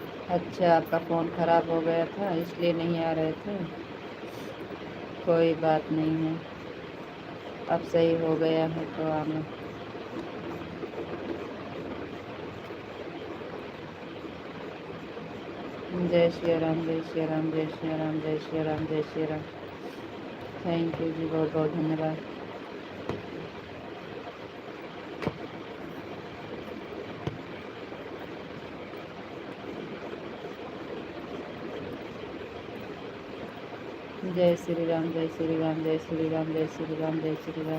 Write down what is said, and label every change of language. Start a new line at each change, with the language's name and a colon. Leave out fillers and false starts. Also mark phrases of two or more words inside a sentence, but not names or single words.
Hindi: अच्छा, आपका फ़ोन ख़राब हो गया था इसलिए नहीं आ रहे थे। कोई बात नहीं है, अब सही हो गया है तो आना। जय श्री राम, जय श्री राम, जय श्री राम, जय श्री राम, जय श्री राम।
English: thank you
Hindi: जी, बहुत बहुत धन्यवाद। जय श्री राम, जय श्री राम, जय श्री राम, जय श्री राम, जय श्री राम।